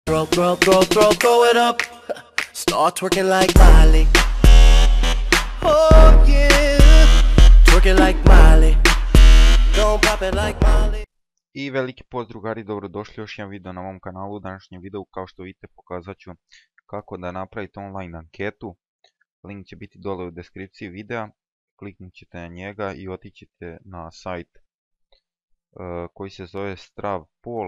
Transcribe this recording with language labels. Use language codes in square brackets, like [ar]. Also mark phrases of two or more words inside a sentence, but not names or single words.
[en] Throw it up. Start twerking like Miley. Oh yeah. Twerking like Miley. Don't pop it like Miley. [bs] I veliki pozdrav drugari, dobrodošli još jedan video na mom kanalu. U današnjem videu, kao što vidite, pokazat ću kako da napravite online anketu. Link će biti dole u deskripciji videa. Kliknut ćete na njega i otići ćete na sajt koji se zove Stravpol.